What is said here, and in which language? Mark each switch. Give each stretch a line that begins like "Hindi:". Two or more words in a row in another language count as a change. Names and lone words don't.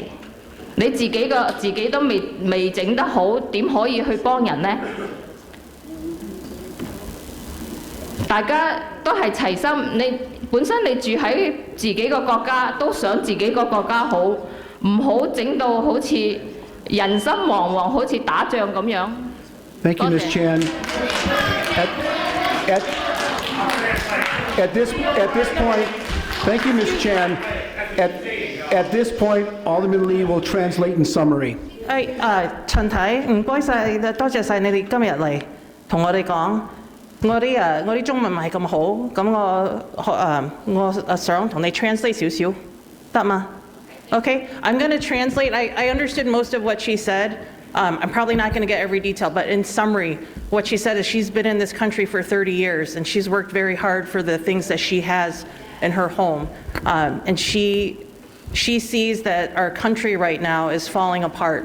Cantonese: 你自己都未整得好，點可以去幫人呢？大家都係齊心，你本身你住喺自己個國家，都想自己個國家好，唔好整到好似人心惶惶，好似打仗咁樣。
English: Thank you, Ms. Chan. At this point, thank you, Ms. Chan. At this point, Alderman Lee will translate in summary.
Cantonese: 陳太，唔該晒，多謝晒你哋今日嚟同我哋講。我啲中文唔係咁好，咁我想同你 translate 少少，得嗎 ？
English: Okay, I'm going to translate. I understood most of what she said. I'm probably not going to get every detail, but in summary, what she said is she's been in this country for 30 years, and she's worked very hard for the things that she has in her home. And she sees that our country right now is falling apart.